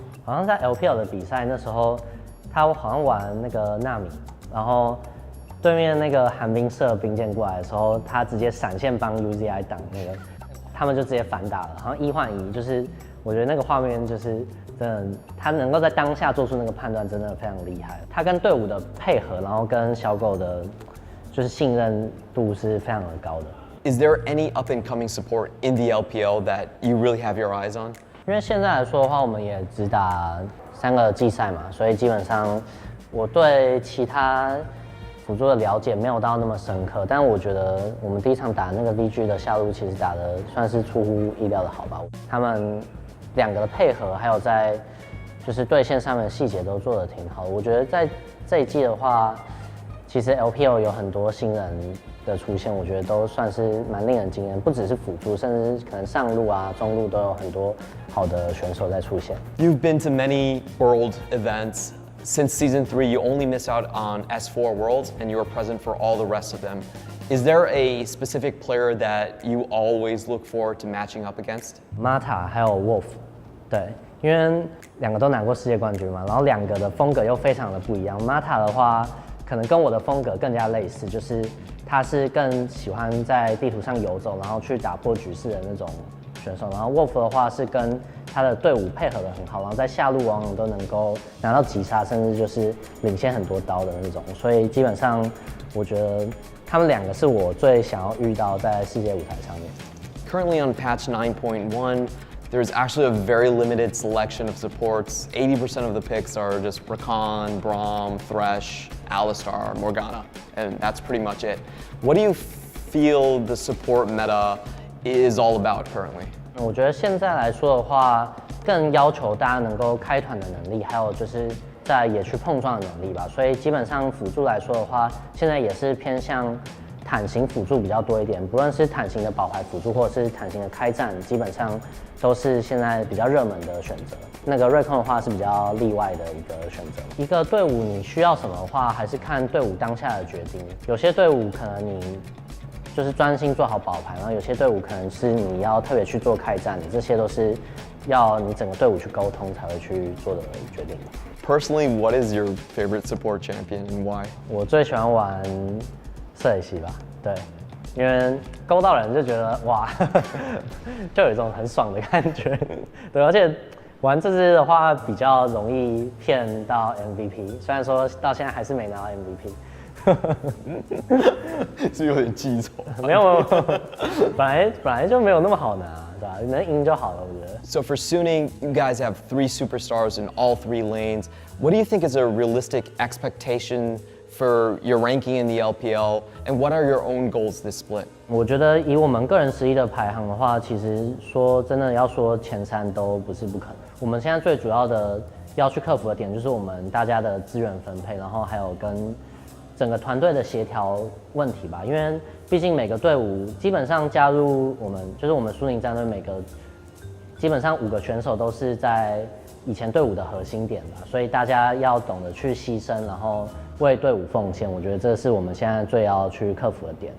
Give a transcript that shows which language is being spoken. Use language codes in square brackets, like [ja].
[zh] 好像在 LPL 的比赛那时候，他好像玩那个纳米，然后对面那个寒冰射兵舰过来的时候，他直接闪现帮 UZI 挡那个，他们就直接反打了，好像1换1，就是我觉得那个画面就是真的，他能够在当下做出那个判断，真的非常厉害。他跟队伍的配合，然后跟小狗的，就是信任度是非常的高的。 [en] Is there any up and coming support in the LPL that you really have your eyes on? [zh] 因为现在来说的话，我们也只打3个季赛嘛，所以基本上我对其他辅助的了解没有到那么深刻。但我觉得我们第一场打那个 VG 的下路，其实打的算是出乎意料的好吧。他们2个的配合，还有在就是对线上面的细节都做得挺好的。我觉得在这一季的话，其实 LPL 有很多新人的出现，我觉得都算是蛮令人惊艳。不只是辅助，甚至可能上路啊、中路都有很多好的选手在出现。 [en] You've been to many world events. Since season 3, you only missed out on S4 Worlds, and you were present for all the rest of them. Is there a specific player that you always look forward to matching up against? [zh] Mata 还有 Wolf， 对，因为2个都拿过世界冠军嘛，然后2个的风格又非常的不一样。 Mata 的话，可能跟我的风格更加类似，就是他是更喜欢在地图上游走，然后去打破局势的那种选手。然后 Wolf 的话是跟他的队伍配合的很好，然后在下路往往都能够拿到击杀，甚至就是领先很多刀的那种。所以基本上，我觉得他们2个是我最想要遇到在世界舞台上面。 [en] Currently on patch 9.1, there's actually a very limited selection of supports. 80% of the picks are just Rakan, Braum, Thresh, Alistar, Morgana, and that's pretty much it. What do you feel the support meta is all about currently? [zh] 我觉得现在来说的话，更要求大家能够开团的能力，还有就是在野区碰撞的能力吧。所以基本上辅助来说的话，现在也是偏向坦型辅助比较多一点。不论是坦型的保牌辅助，或者是坦型的开战，基本上都是现在比较热门的选择。那个瑞控的话是比较例外的一个选择。一个队伍你需要什么的话，还是看队伍当下的决定。有些队伍可能你就是专心做好保牌，然后有些队伍可能是你要特别去做开战，这些都是要你整个队伍去沟通才会去做的决定。 [en] Personally, what is your favorite support champion and why? [zh] 我最喜欢玩瑟雷西吧，对，因为勾到人就觉得哇，就有一种很爽的感觉，对，而且玩这支的话比较容易骗到 MVP， 虽然说到现在还是没拿到 MVP。是有点记仇。没有，本来就没有那么好拿，对吧？能赢就好了，我觉得。 [en] So for Suning, you guys have 3 superstars in all 3 lanes. What do you think is a realistic expectation for your ranking in the LPL, and what are your own goals this split? [zh] 我觉得以我们个人实力的排行的话，其实说真的要说前3都不是不可能。我们现在最主要的要去克服的点就是我们大家的资源分配，然后还有跟整个团队的协调问题吧，因为毕竟每个队伍基本上加入我们，就是我们苏宁战队每个基本上5个选手都是在以前队伍的核心点吧，所以大家要懂得去牺牲，然后为队伍奉献，我觉得这是我们现在最要去克服的点。